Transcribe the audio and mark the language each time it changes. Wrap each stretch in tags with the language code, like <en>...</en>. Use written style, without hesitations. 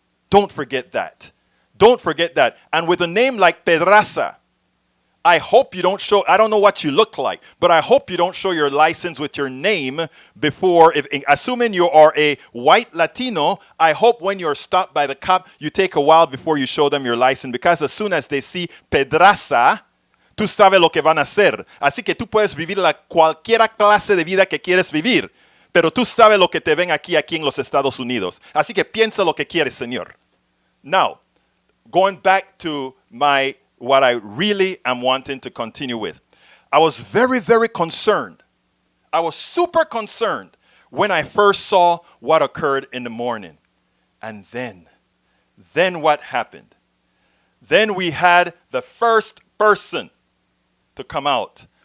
<en>Don't forget that. Don't forget that. And with a name like Pedraza, I hope you don't show, I don't know what you look like, but I hope you don't show your license with your name before, assuming you are a white Latino, I hope when you're stopped by the cop, you take a while before you show them your license, because as soon as they see Pedraza,</en> <es>tú sabes lo que van a hacer. Así que tú puedes vivir cualquier clase de vida que quieres vivir, pero tú sabes lo que te ven aquí en los Estados Unidos. Así que piensa lo que quieres, señor.</es> <en>Now, going back to what I really am wanting to continue with. I was very, very concerned. I was super concerned when I first saw what occurred in the morning. And then what happened? Then we had the first person to come out.</en>